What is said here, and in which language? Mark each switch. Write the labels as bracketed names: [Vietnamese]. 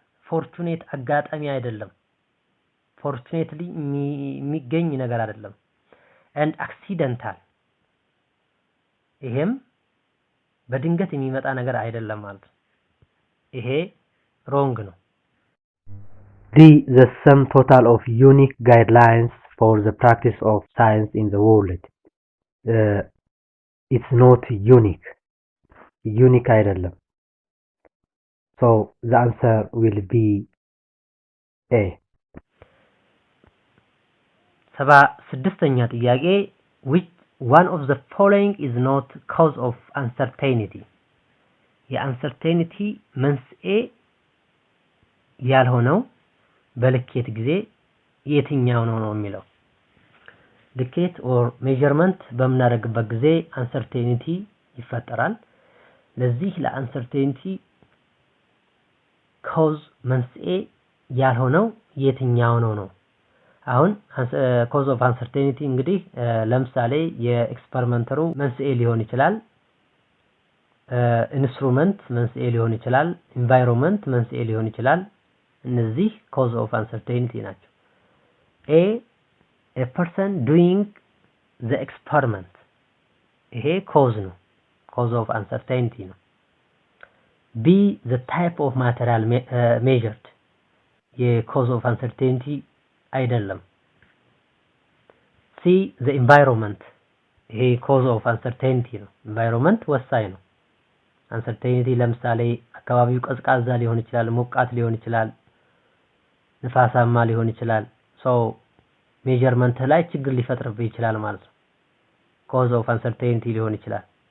[Amharic] fortunate አጋጣሚ አይደለም። fortunately የሚገኝ ነገር አይደለም። and accidental ይሄም በድንገት የሚመጣ ነገር አይደለም ማለት ነው። ይሄ wrong ነው። [English] the sum total of unique guidelines for the practice of science in the world. It's not unique አይደለም. So the answer will be A. [Amharic] 76ኛ ጥያቄ [English] which one of the following is not cause of uncertainty? [Amharic] የuncertainty መንስኤ ያልሆነው በልኬት ጊዜ የትኛው ነው የሚለው። ልኬት or measurement በምናደርግበት ጊዜ uncertainty ይፈጠራል። ለዚህ ለuncertainty cause መንስኤ ያልሆነው የትኛው ነው? አሁን cause of uncertainty እንግዲህ ለምሳሌ የኤክስፐሪመንተሩ መንስኤ ሊሆን ይችላል። ኢንስትሩመንት መንስኤ ሊሆን ይችላል። ኢንቫይሮንመንት መንስኤ ሊሆን ይችላል። እነዚህ cause of uncertainty ናቸው። [English] a person doing the experiment [Amharic] ይሄ cause ነው። cause of uncertainty ነው። [English] B the type of material measured cause of uncertainty [Amharic] አይደለም። [English] C the environment cause of uncertainty [Amharic] ነው። environment ወሳኝ ነው። uncertainty ለምሳሌ አካባቢው ቀዝቃዛ ሊሆን ይችላል፣ ሞቃት ሊሆን ይችላል፣ ንፋሳማ ሊሆን ይችላል። so measurement ላይ ችግር ሊፈጥርብህ ይችላል ማለት ነው። cause of uncertainty ሊሆን ይችላል።